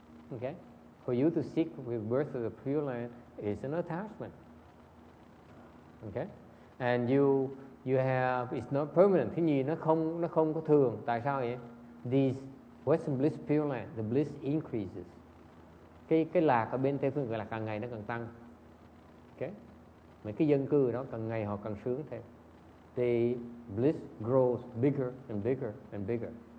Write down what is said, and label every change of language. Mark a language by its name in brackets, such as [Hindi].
[English] Okay, for you to seek the birth of the Pure Land is an attachment. Okay, and you have, it's not permanent. [Vietnamese] Cái gì nó không có thường. Tại sao vậy? [English] These Western Bliss Pure Land, the bliss increases. [Vietnamese] Cái lạc ở bên Tây phương Cực Lạc càng ngày nó càng tăng. Okay, mấy cái dân cư đó càng ngày họ càng sướng thêm. [English] The bliss grows bigger and bigger and bigger.